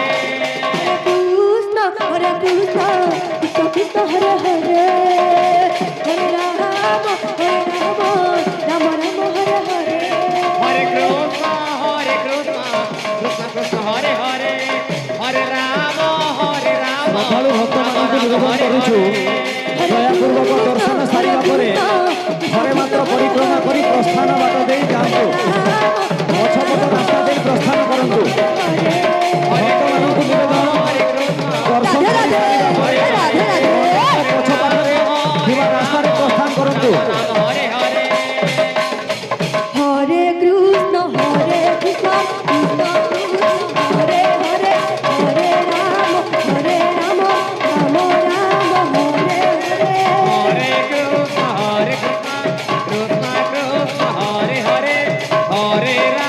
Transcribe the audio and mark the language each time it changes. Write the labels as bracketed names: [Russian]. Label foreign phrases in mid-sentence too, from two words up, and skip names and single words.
[Sanskrit] কৃষ্ণ কৃষ্ণ কৃষ্ণ হরে হরে হরে রাম রাম হরে হরে হরে কৃষ্ণ কৃষ্ণ কৃষ্ণ হরে হরে হরে রাম [Odia] ସକାଳୁ ଭକ୍ତମାନଙ୍କୁ ନିବେଦନ କରୁଛୁ ଦୟାପୂର୍ବକ ଦର୍ଶନ ସାରିବା ପରେ ଥରେ ମାତ୍ର ପରିକ୍ରମା କରି ପ୍ରସ୍ଥାନ ବାଟ ଦେଇ ଯାଆନ୍ତୁ ପଛପଟ ରାସ୍ତା ଦେଇ ପ୍ରସ୍ଥାନ କରନ୍ତୁ ଭକ୍ତମାନଙ୍କୁ ନିବେଦନ ଦର୍ଶନ ରାଧେ ରାଧେ ପଛ ପାଖରେ ଥିବା ରାସ୍ତାରେ ପ୍ରସ୍ଥାନ କରନ୍ତୁ ହରେ ହରେ [Sanskrit] হরে কৃষ্ণ কৃষ্ণ কৃষ্ণ হরে হরে হরে রাম রাম হরে হরে হরে কৃষ্ণ কৃষ্ণ কৃষ্ণ হরে হরে হরে